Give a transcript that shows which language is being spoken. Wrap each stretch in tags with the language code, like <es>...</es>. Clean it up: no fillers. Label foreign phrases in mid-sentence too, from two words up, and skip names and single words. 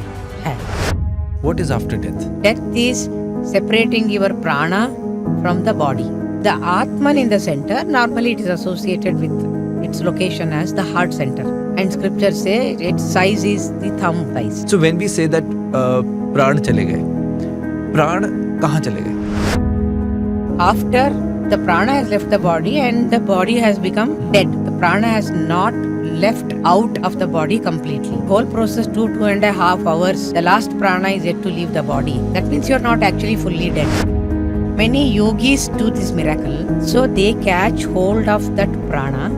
<en>Hai. What is after death? Death is separating your prana from the body. The Atman in the center, normally it is associated with its location as the heart center. And scriptures say its size is the thumb size. So when we say that</en> <hi>प्राण चले गए, प्राण कहाँ चले गए?</hi> <en>After the prana has left the body and the body has become dead, the prana has not left out of the body completely. Whole process 2.5 hours, the last prana is yet to leave the body. That means you are not actually fully dead. Many yogis do this miracle, so they catch hold of that prana.</en>